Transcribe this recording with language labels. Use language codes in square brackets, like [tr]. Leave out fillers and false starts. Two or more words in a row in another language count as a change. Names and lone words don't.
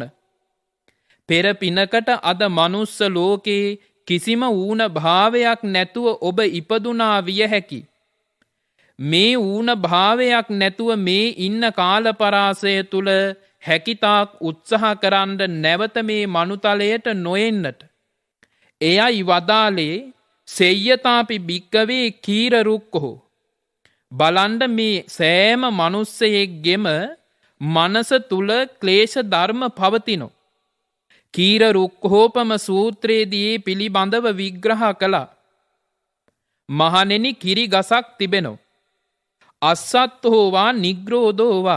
[si] පෙර පිනකට අද මනුස්ස ලෝකේ කිසිම ඌන භාවයක් නැතුව ඔබ ඉපදුනා විය හැකි. මේ ඌන භාවයක් නැතුව මේ ඉන්න කාලපරාසය තුල හැකිතාක් උත්සාහ කරන්න නැවත මේ මනුතලයට නොෙන්නට. එයයි වදාලේ [pi] සෙය්‍යතාපි භික්කවේ කීර රුක්කෝ. [si] බලන්ඩ මේ සෑම මනුස්සයෙක්ගෙම මනස තුල ක්ලේශ ධර්ම පවතිනෝ. කීර රුක්හෝපම සූත්‍රයේදී පිළිබඳව විග්‍රහ කළා. මහණෙනි කිරි ගසක් තිබෙනෝ. [pi] අස්සත්තෝවා නිග්‍රෝධෝවා.